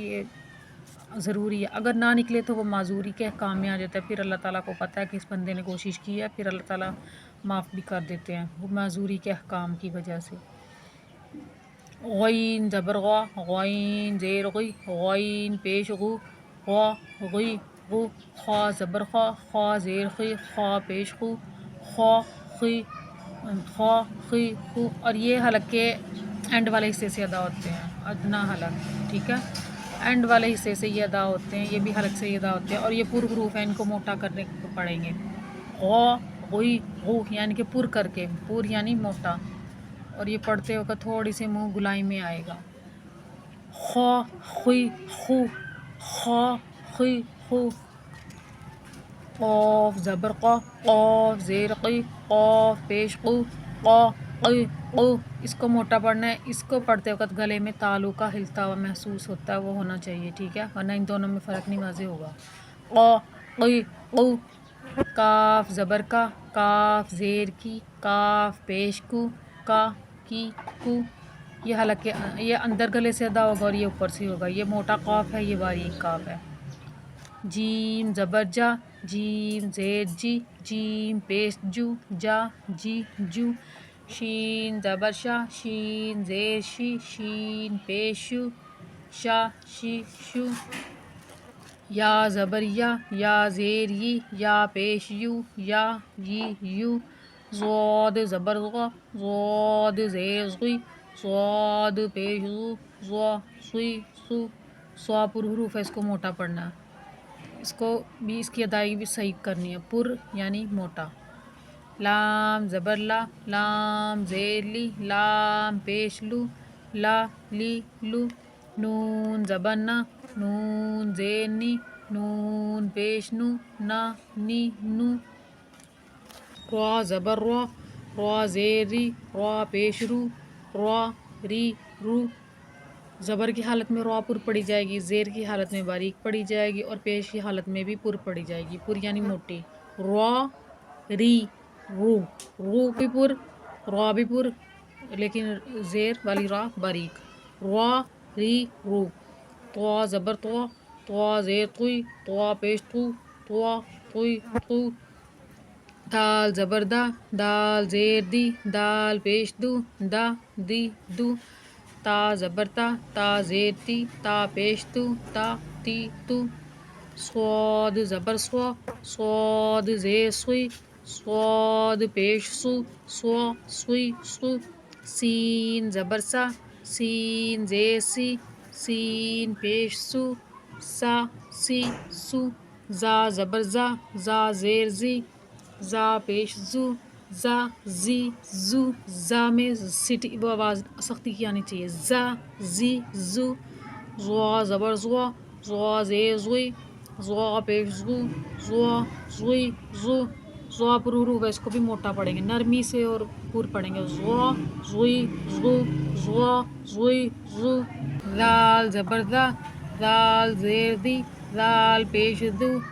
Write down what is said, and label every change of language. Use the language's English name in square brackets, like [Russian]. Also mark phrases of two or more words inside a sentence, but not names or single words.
[Urdu] یہ ضروری ہے، اگر نہ نکلے تو وہ معذوری کے احکام میں آ جاتا ہے، پھر اللہ تعالیٰ کو پتہ ہے کہ اس بندے نے کوشش کی ہے، پھر اللہ تعالیٰ معاف بھی کر دیتے ہیں وہ معذوری کے احکام کی وجہ سے۔ غین زبر غا، غین زیر غی، غین پیش غو، غا غی غو۔ خا زبر خا، خا زیر خی، خا پیش خو، خا خی، خا خی خو۔ اور یہ حلق کے اینڈ والے حصے سے ادا ہوتے ہیں، ادنا حلق، ٹھیک ہے؟ اینڈ والے حصے سے یہ ادا ہوتے ہیں، یہ بھی حلق سے ہی ادا ہوتے ہیں، اور یہ پر حروف ہیں، ان کو موٹا کرنے کو پڑیں گے۔ غا غی غو یعنی کہ پر کر کے، پر یعنی موٹا، اور یہ پڑھتے وقت تھوڑی سی منہ گلائی میں آئے گا۔ خا خی خو، خا خی خو۔ قاف زبر قا، قاف زیر قی، قاف پیش قو، قا قی قو۔ اس کو موٹا پڑھنا ہے، اس کو پڑھتے وقت گلے میں تالو کا ہلتا ہوا محسوس ہوتا ہے، وہ ہونا چاہیے، ٹھیک ہے؟ ورنہ ان دونوں میں فرق نہیں واضح ہوگا۔ قا قی قو۔ کاف زبر کا، کاف زیر کی، کاف پیش کو، کا کی کو۔ یہ حلق کے یہ اندر گلے سے ادا ہوگا اور یہ اوپر سے ہوگا، یہ موٹا قاف ہے، یہ باریک کاف ہے۔ جیم زبر جا، جیم زیر جی، جیم پیش جو، جا جی جو۔ شین زبر شا، شین زیر شی، شین پیش شو، شا شی شو۔ یا زبر یا، یا زیر یی، یا پیش یو، یا یی یو۔ ضاد زبر غا، ضاد زیر غی، ضاد پیش غو، ضا صی صو۔ صا پر حروف ہے، اس کو موٹا پڑھنا ہے، اس کو بھی اس کی ادائیگی بھی صحیح کرنی ہے، پر یعنی موٹا۔ لام زبر لا، لام زیر لی، لام پیش لو، لا لی لو۔ نون زبر نا، نون زیر نی، نون پیش نو، نا نی نو۔ را زبر را، را زیر ری، را پیش رو، را ری رو۔ زبر کی حالت میں را پر پڑھی جائے گی، زیر کی حالت میں باریک پڑھی جائے گی، اور پیش کی حالت میں بھی پر پڑھی جائے گی، پر یعنی موٹی۔ را ری رو، رو بھی پر، را بھی پر، لیکن زیر والی را باریک۔ را ری رو۔ طا زبر طا، طا زیر طوی، طا پیش طو، طا طوی طو۔ دال زبر دا، دال زیر دی، دال پیش دو، دا دی دو، تا زبر تا زیر تی، تا پیش تو، تا تی تو، صاد زبر صاد زیر سوی، صاد پیش سوی سو، سین زبر سین زیر سی، سین پیش سا سو، زا زبر زا زیر زی، زا پیش زو، زا میں سٹی وہ آواز سختی کی آنی چاہیے، زو، زوا زبر زوا زیر زوئی، زوا پیش زوا پر حروف ہے، اس کو بھی موٹا پڑھیں گے، نرمی سے اور پر پڑھیں گے، زوا زو، دال زبر دال زیر دی، دال پیش دو،